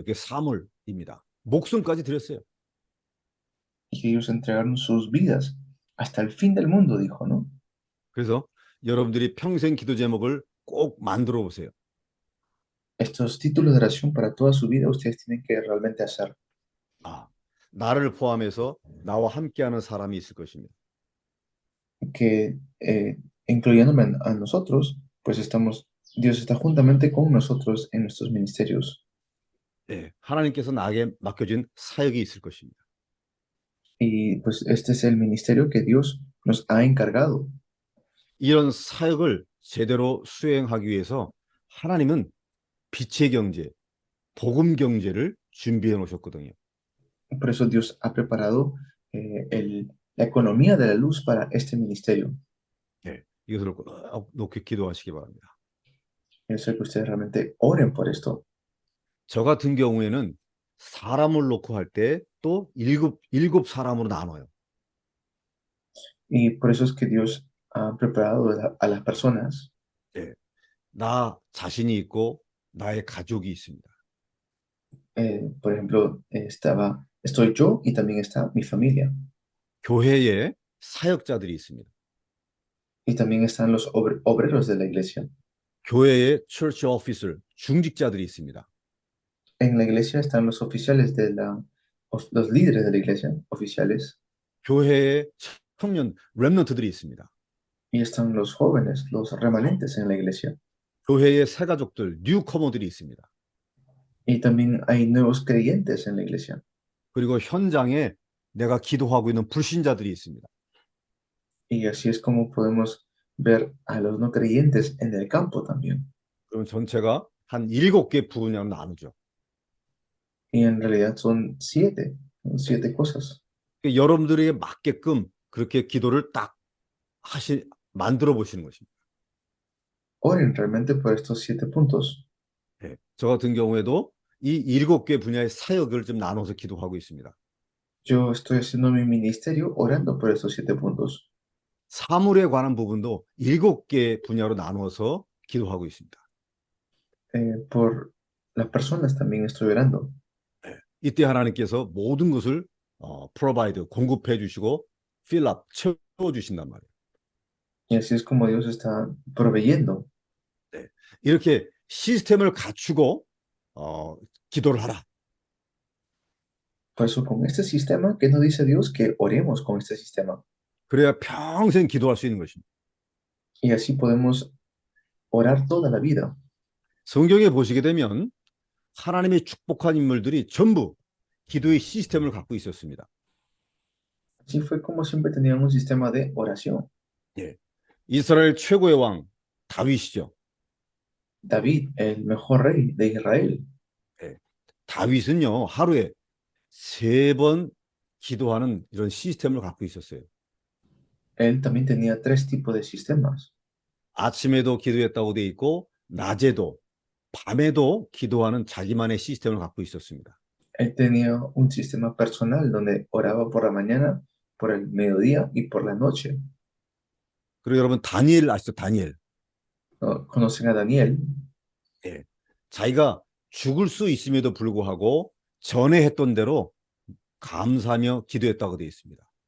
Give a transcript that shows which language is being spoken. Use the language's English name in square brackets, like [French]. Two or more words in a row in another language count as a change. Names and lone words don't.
[Korean] 그게 사물입니다. 목숨까지 드렸어요. [Spanish] Y que ellos entregaron sus vidas hasta el fin del mundo, dijo, ¿no? [Korean] 그래서 여러분들이 평생 기도 제목을 꼭 만들어 보세요. [Spanish] Estos títulos de oración para toda su vida ustedes tienen que realmente hacer. [Korean] 나를 포함해서 나와 함께하는 사람이 있을 것입니다. [Spanish] Que incluyéndome a nosotros, pues Dios está juntamente con nosotros en nuestros ministerios. [Korean] 하나님께서 나에게 맡겨진 사역이 있을 것입니다. [Spanish] Y pues este es el ministerio que Dios nos ha encargado. [Korean] 이런 사역을 제대로 수행하기 위해서 하나님은 빛의 경제, 복음 경제를 준비해 놓으셨거든요. [Spanish] Por eso Dios ha preparado la economía de la luz para este ministerio. [Korean] 이것을 꼭 높이 기도하시기 바랍니다. [Spanish] Eso que ustedes realmente oren por esto. [Korean] 저 같은 경우에는 사람을 놓고 할 때 또 일곱 사람으로 나눠요. [Spanish] Y por eso es que Dios ha preparado a las personas. [Korean] 나 자신이 있고 나의 가족이 있습니다. [Spanish] Por ejemplo, estoy yo y también está mi familia. [Korean] 교회에 사역자들이 있습니다. [Spanish] Y también están los obreros de la iglesia. [Korean] 교회에 [English] church officer, [Korean] 중직자들이 있습니다. [Spanish] En la iglesia están los oficiales los líderes de la iglesia, oficiales, [Korean] 교회에 청년, 렘넌트들이 있습니다. [Spanish] y están los jóvenes, los remanentes en la iglesia. [Korean] 교회에 새가족들, 뉴커머들이 있습니다. [Spanish] Y también hay nuevos creyentes en la iglesia. [Korean] 그리고 현장에 내가 기도하고 있는 불신자들이 있습니다. [Spanish] Y así es como podemos ver a los no creyentes en el campo también. [Korean] 그럼 전체가 한 7개 분야로 나누죠. [Spanish] Y en realidad son siete cosas. [Korean] 여러분들에게 맞게끔 그렇게 기도를 딱 만들어 보시는 것입니다. [Spanish] Oren realmente por estos 7 puntos. [Korean] 네, 저 같은 경우에도 이 7개 분야의 사역을 좀 나눠서 기도하고 있습니다. [Spanish] Yo estoy haciendo mi ministerio orando por estos 7 puntos. [Korean] 사물에 관한 부분도 7개 분야로 나눠서 기도하고 있습니다. [Spanish] Por las personas también estoy orando. [Korean] 네, 이때 하나님께서 모든 것을 provide, 공급해 주시고 [English] fill up, [Korean] 채워 주신단 말이에요. [Spanish] Y así es como Dios está proveyendo. [Korean] 네, 이렇게 시스템을 갖추고 기도를 하라. [Spanish] Por eso con este sistema, ¿qué nos dice Dios? Que oremos con este sistema. [Korean] 그래야 평생 기도할 수 있는 것입니다. [Spanish] Y así podemos orar toda la vida. [Korean] 성경에 보시게 되면 하나님의 축복한 인물들이 전부 기도의 시스템을 갖고 있었습니다. [Spanish] Así fue como siempre tenían un sistema de oración. [Korean] 예, 이스라엘 최고의 왕 다윗이죠. [Spanish] David, el mejor rey de Israel, [Korean] 다윗은요 하루에 3번 기도하는 이런 시스템을 갖고 있었어요. [Spanish] él también tenía 3 tipos de sistemas. [Korean] 아침에도 기도했다고 돼 있고 낮에도 밤에도 기도하는 자기만의 시스템을 갖고 있었습니다. [Spanish] Él tenía un sistema personal donde oraba por la mañana, por el mediodía y por la noche. [Korean] 그리고 여러분 다니엘 아시죠? 다니엘. [Spanish] ¿Conocen a Daniel? [Korean] 예, 자기가 죽을 수 있음에도 불구하고 전에 했던 대로 감사하며 기도했다고 되어 있습니다.